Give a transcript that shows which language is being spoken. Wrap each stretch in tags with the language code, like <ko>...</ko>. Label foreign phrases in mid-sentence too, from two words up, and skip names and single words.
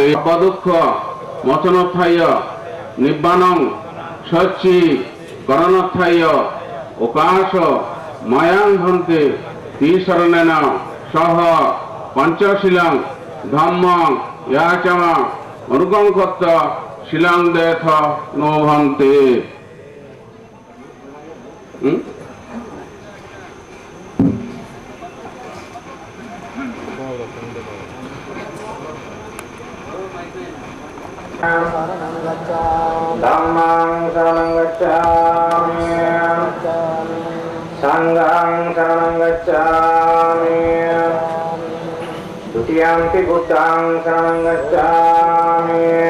<pi>দুঃখ মোচনোত্থায় নিব্বাণং সচ্চি করণোত্থায় অকাশ মায়াং ভন্তে তিশরণেন সহ পঞ্চশীলং ধম্মং ইয়াচমা অনুকঙ্কত্তা শিলং দেখ নৌ ভন্তে। Dhammang saranang gacchami, sanghang saranang gacchami, dutiyampi buddhang saranang gacchami,</pi>